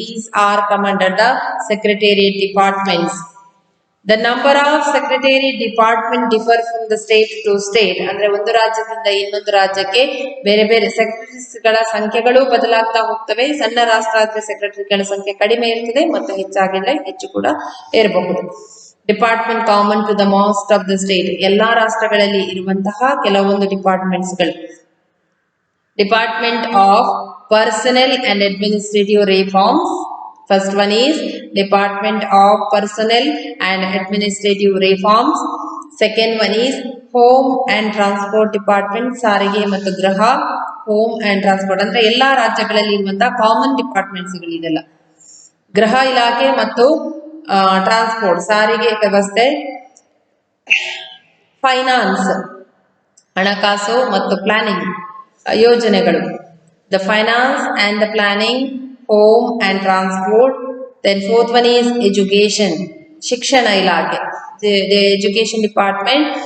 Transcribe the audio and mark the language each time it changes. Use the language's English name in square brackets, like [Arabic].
[English] These are come under the secretariat departments. The number of secretariat department differ from the state to state. [Kannada] ಅಂದ್ರೆ ಒಂದು ರಾಜ್ಯದಿಂದ ಇನ್ನೊಂದು ರಾಜ್ಯಕ್ಕೆ ಬೇರೆ ಬೇರೆ ಸೆಕ್ರೆಟರೀಸ್ ಗಳ ಸಂಖ್ಯೆಗಳು ಬದಲಾಗ್ತಾ ಹೋಗ್ತವೆ. ಸಣ್ಣ ರಾಷ್ಟ್ರ ಆದ್ರೆ ಸೆಕ್ರೆಟರಿಗಳ ಸಂಖ್ಯೆ ಕಡಿಮೆ ಇರ್ತದೆ ಮತ್ತು ಹೆಚ್ಚಾಗಿದ್ರೆ ಹೆಚ್ಚು ಕೂಡ ಇರಬಹುದು. [English] Department common to the most of the state. [Kannada] ಎಲ್ಲಾ ರಾಷ್ಟ್ರಗಳಲ್ಲಿ ಇರುವಂತಹ ಕೆಲವೊಂದು ಡಿಪಾರ್ಟ್ಮೆಂಟ್ಸ್ ಗಳು. [English] Department of personnel and administrative reforms. First one is Department of Personnel and Administrative Reforms. Second one is Home and Transport Department. [Kannada] ಸಾರಿಗೆ ಮತ್ತು ಗೃಹ, [English] home and transport [Kannada] ಅಂದ್ರೆ ಎಲ್ಲಾ ರಾಜ್ಯಗಳಲ್ಲಿ ಇರುವಂತಹ ಕಾಮನ್ ಡಿಪಾರ್ಟ್ಮೆಂಟ್ಸ್ ಗಳಿದೆಲ್ಲ. ಗೃಹ ಇಲಾಖೆ ಮತ್ತು ಟ್ರಾನ್ಸ್ಪೋರ್ಟ್, ಸಾರಿಗೆ ವ್ಯವಸ್ಥೆ, ಫೈನಾನ್ಸ್ ಹಣಕಾಸು ಮತ್ತು ಪ್ಲಾನಿಂಗ್ ಯೋಜನೆಗಳು. [English] The finance and the planning, home and transport. Then fourth one is education, [Kannada] shikshana ilake, [English] the education department.